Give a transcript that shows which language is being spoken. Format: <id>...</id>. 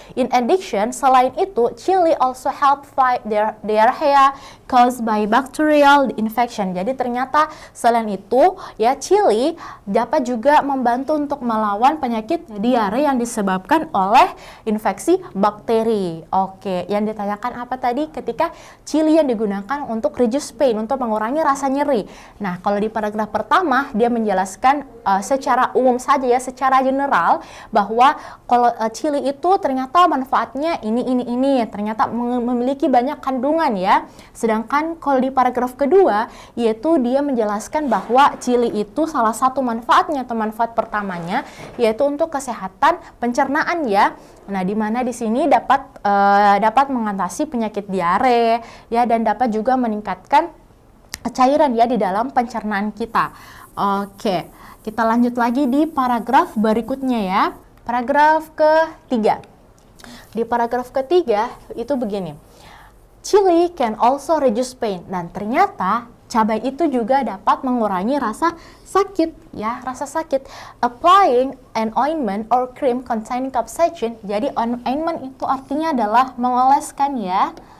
<en>In addition,</en> <id>selain itu,</id> <en>chili also help fight diarrhea caused by bacterial infection.</en> <id>Jadi ternyata selain itu ya, chili dapat juga membantu untuk melawan penyakit diare yang disebabkan oleh infeksi bakteri. Oke, yang ditanyakan apa tadi ketika chili yang digunakan untuk</id> <en>reduce pain,</en> <id>untuk mengurangi rasa nyeri. Nah, kalau di paragraf pertama dia menjelaskan secara umum saja ya, secara general bahwa kalau chili itu ternyata manfaatnya ini ternyata memiliki banyak kandungan ya. Sedangkan kalau di paragraf kedua yaitu dia menjelaskan bahwa chili itu salah satu manfaatnya atau manfaat pertamanya yaitu untuk kesehatan pencernaan ya. Nah, di mana di sini dapat mengatasi penyakit diare ya, dan dapat juga meningkatkan cairan ya di dalam pencernaan kita. Oke, kita lanjut lagi di paragraf berikutnya ya. Paragraf ketiga. Di paragraf ketiga itu begini.</id> <en>Chili can also reduce pain.</en> <id>Dan ternyata cabai itu juga dapat mengurangi rasa sakit ya, rasa sakit.</id> <en>Applying an ointment or cream containing capsaicin.</en> <id>Jadi ointment itu artinya adalah mengoleskan ya.</id>